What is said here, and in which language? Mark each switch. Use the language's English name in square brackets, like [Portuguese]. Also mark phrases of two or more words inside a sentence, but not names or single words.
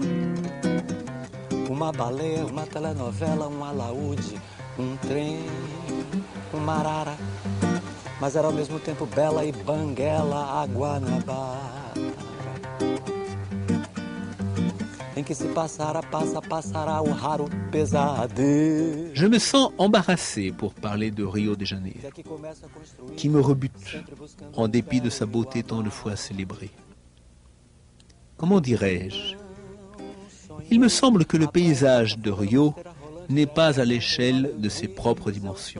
[Portuguese] Uma baleia, uma telenovela, um alaúde, um trem, uma arara, mas era ao mesmo tempo bela e banguela a Guanabara. Em que se passara, passará o raro pesadelo. [French] Je me sens embarrassé pour parler de Rio de Janeiro, qui me rebute, en dépit de sa beauté tant de fois célébrée. Comment dirais-je? Il me semble que le paysage de Rio n'est pas à l'échelle de ses propres dimensions.